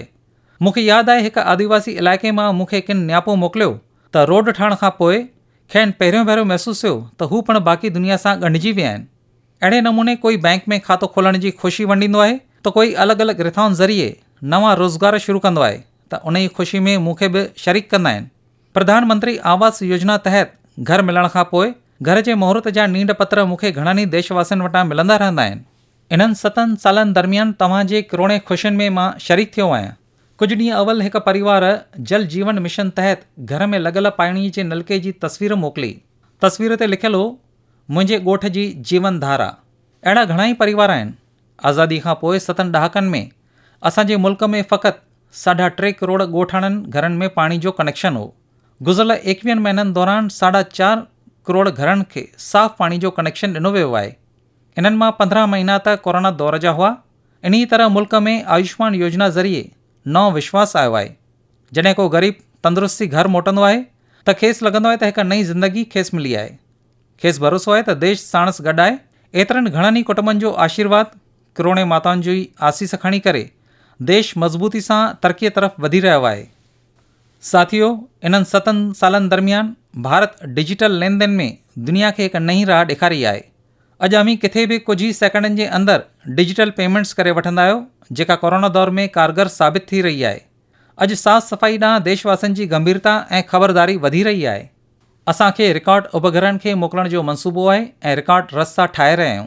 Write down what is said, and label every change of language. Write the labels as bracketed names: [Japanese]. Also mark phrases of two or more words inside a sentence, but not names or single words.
[Sindhi] मूंखे यादि आहे हिकु आदिवासी इलाइक़े मां मूंखे किन न्यापो मोकिलियो त रोड ठहण खां पोइ खेनि पहिरियों भेरो महसूसु थियो त हू पिणु बाक़ी दुनिया सां ॻंढिजी विया आहिनि। अहिड़े नमूने कोई बैंक में खातो खोलण जी ख़ुशी वंडींदो आहे त कोई अलॻि अलॻि रिथाउनि ज़रिए नवां रोज़गार शुरू कंदो आहे त उन ई ख़ुशी में मूंखे बि शरीक कंदा आहिनि। प्रधानमंत्री आवास योजना तहत घर मिलण खां पोइ घर जे मुहूर्त जा नींड पत्र मूंखे घणनि ई देशवासियुनि वटां मिलंदा रहंदा आहिनि। इन्हनि 7 सालनि दरमियान तव्हांजे किरोड़े ख़ुशियुनि में मां शरीक थियो आहियां। कुझु ॾींहं अवल हिकु परिवार जल जीवन मिशन तहत घर में लॻल पाणीअ जे नलके जी तस्वीर मोकिली। तस्वीर ते लिखियलु हो, मुंहिंजे ॻोठ जी जीवन धारा। अहिड़ा घणा ई परिवार आहिनि। आज़ादी खां पोइ 7 ॾहाकनि में असांजे मुल्क में फ़क़ति 3.5 करोड़ ॻोठाणनि घरनि में पाणी जो कनेक्शन हो। गुज़िरियल 21 महीननि दौरान 4.5 करोड़ घरनि खे साफ़ पाणी जो कनेक्शन ॾिनो वियो आहे। इन्हनि मां 15 महीना त कोरोना दौर जा हुआ। इन्ही तरह मुल्क में आयुष्मान योजना ज़रिए नओं विश्वास आयो आहे। जॾहिं को ग़रीब तंदुरुस्ती घर मोटंदो आहे त खेसि लॻंदो आहे त हिकु नई ज़िंदगी खेसि मिली आहे। खेसि भरोसो आहे त देश साणसि गॾु आहे। एतिरनि घणनि ई कुटुंबनि जो आशीर्वाद, किरोड़े माताउनि जी आसीस खणी करे देश मज़बूती सां तरक़ीअ तरफ़ वधी रहियो आहे। साथियो, इन्हनि 7 सालनि दरमियान भारत डिजिटल लेन देन में दुनिया खे हिकु नई राह ॾेखारी आहे। अॼु अमीं किथे बि कुझु ई सेकंडनि जे अंदरि डिजिटल पेमेंट्स करे वठंदा आहियो, जेका कोरोना दौर में कारगर साबित थी रही आहे। अॼु साफ़ सफ़ाई ॾांहुं देशवासियुनि जी गंभीरता ऐं ख़बरदारी वधी रही आहे। असांखे रिकॉर्ड उपग्रहनि खे मोकिलण जो मंसूबो आहे ऐं रिकॉर्ड रस्ता ठाहे रहिया आहियूं।